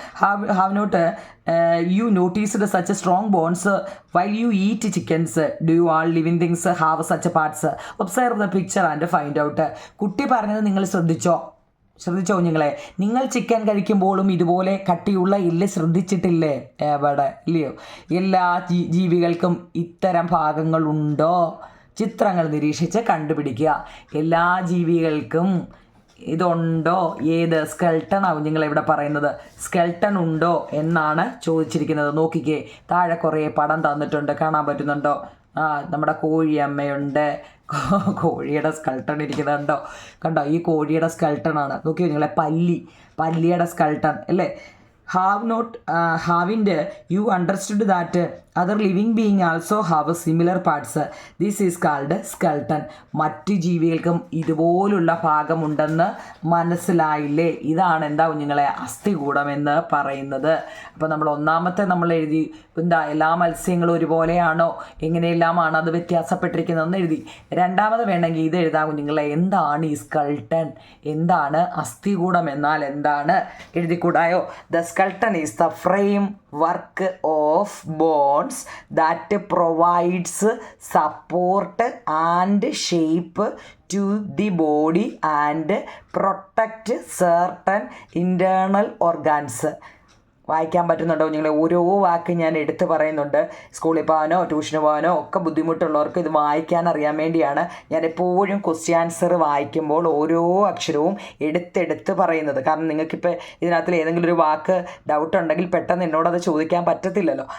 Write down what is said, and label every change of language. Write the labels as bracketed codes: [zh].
[en] Have not you noticed such strong bonds while you eat chickens? Do you all living things have such parts? Observe the picture and find out. [ml] കുട്ടി പറഞ്ഞത് നിങ്ങൾ ശ്രദ്ധിച്ചോ കുഞ്ഞുങ്ങളെ? നിങ്ങൾ chicken കഴിക്കുമ്പോഴും ഇതുപോലെ കട്ടിയുള്ള എല്ല് ശ്രദ്ധിച്ചിട്ടില്ലേ? എവിടെ ഇല്ലയോ? എല്ലാ ജീവികൾക്കും ഇത്തരം ഭാഗങ്ങളുണ്ടോ? ചിത്രങ്ങൾ നിരീക്ഷിച്ച് കണ്ടുപിടിക്കുക. എല്ലാ ജീവികൾക്കും ഇതുണ്ടോ? ഏത് സ്കെൽട്ടൺ ആവും നിങ്ങളിവിടെ പറയുന്നത്? സ്കെൽട്ടൺ ഉണ്ടോ എന്നാണ് ചോദിച്ചിരിക്കുന്നത്. നോക്കിക്കേ, താഴെ കുറേ പടം തന്നിട്ടുണ്ട്, കാണാൻ പറ്റുന്നുണ്ടോ? നമ്മുടെ കോഴിയമ്മയുണ്ട്, കോഴിയുടെ സ്കെൽട്ടൺ ഇരിക്കുന്നുണ്ടോ? കണ്ടോ? ഈ കോഴിയുടെ സ്കെൽട്ടൺ ആണ്. നോക്കിയോ നിങ്ങളെ, പല്ലിയുടെ സ്കെൽട്ടൺ അല്ലേ? [en] haven't you understood that other living being also have similar parts? This is called skeleton. [ml] മറ്റു ജീവികൾക്കും ഇതുപോലുള്ള ഭാഗമുണ്ടെന്ന് മനസ്സിലായില്ലേ? ഇതാണ് എന്താ കുഞ്ഞുങ്ങളെ അസ്ഥികൂടം എന്ന് പറയുന്നത്. അപ്പോൾ നമ്മൾ ഒന്നാമത്തെ നമ്മൾ എഴുതി എന്താ എല്ലാ മത്സ്യങ്ങളും ഒരുപോലെയാണോ, എങ്ങനെയെല്ലാമാണ് അത് വ്യത്യാസപ്പെട്ടിരിക്കുന്നതെന്ന് എഴുതി. രണ്ടാമത് വേണമെങ്കിൽ ഇത് എഴുതാം കുഞ്ഞുങ്ങളെ, എന്താണ് ഈ സ്കൾട്ടൻ, എന്താണ് അസ്ഥികൂടം എന്നാൽ എന്താണ് എഴുതിക്കൂടായോ? [en] The skeleton is the framework of bones that provides support and shape to the body and protect certain internal organs. [ml] വായിക്കാൻ പറ്റുന്നുണ്ടോ നിങ്ങൾ? ഓരോ വാക്ക് ഞാൻ എടുത്ത് പറയുന്നുണ്ട്. സ്കൂളിൽ പോകാനോ ട്യൂഷന് പോകാനോ ഒക്കെ ബുദ്ധിമുട്ടുള്ളവർക്ക് ഇത് വായിക്കാൻ അറിയാൻ വേണ്ടിയാണ് ഞാൻ എപ്പോഴും ക്വസ്റ്റ്യൻ ആൻസർ വായിക്കുമ്പോൾ ഓരോ അക്ഷരവും എടുത്തെടുത്ത് പറയുന്നത്. കാരണം നിങ്ങൾക്കിപ്പോൾ ഇതിനകത്തിൽ ഏതെങ്കിലും ഒരു വാക്ക് ഡൗട്ട് ഉണ്ടെങ്കിൽ പെട്ടെന്ന് എന്നോടത് ചോദിക്കാൻ പറ്റത്തില്ലല്ലോ.